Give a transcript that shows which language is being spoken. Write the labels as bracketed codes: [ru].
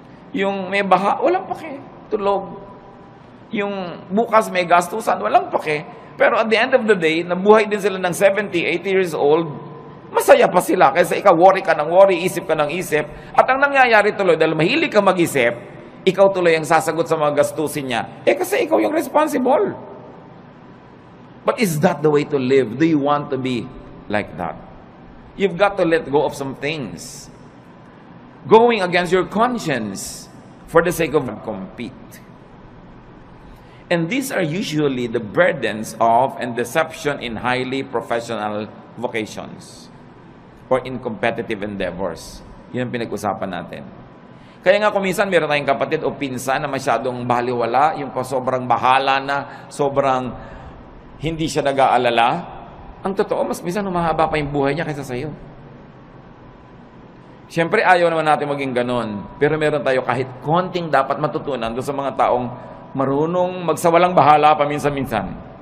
[tl] Yung may baha, walang pake. Tulog. Yung bukas may gastusan, walang pake. Pero [en] at the end of the day, [tl] nabuhay din sila ng 70, 80 years old, masaya pa sila. Kaysa ikaw, worry ka ng worry, isip ka ng isip. At ang nangyayari tuloy, dahil mahilig ka mag-isip, ikaw tuloy ang sasagot sa mga gastusin niya. Kasi ikaw yung [en] responsible. But is that the way to live? Do you want to be like that? You've got to let go of some things. Going against your conscience for the sake of compete. And these are usually the burdens of and deception in highly professional vocations or in competitive endeavors. [tl] Yun ang pinag-usapan natin. Kaya nga kuminsan meron tayong kapatid o pinsan na masyadong baliwala, yung sobrang bahala na, sobrang hindi siya nag-aalala. Ang totoo, mas minsan humahaba pa yung buhay niya kaysa sa'yo. Siyempre, ayaw naman natin maging ganon. Pero meron tayo kahit konting dapat matutunan doon sa mga taong marunong magsawalang bahala paminsan-minsan.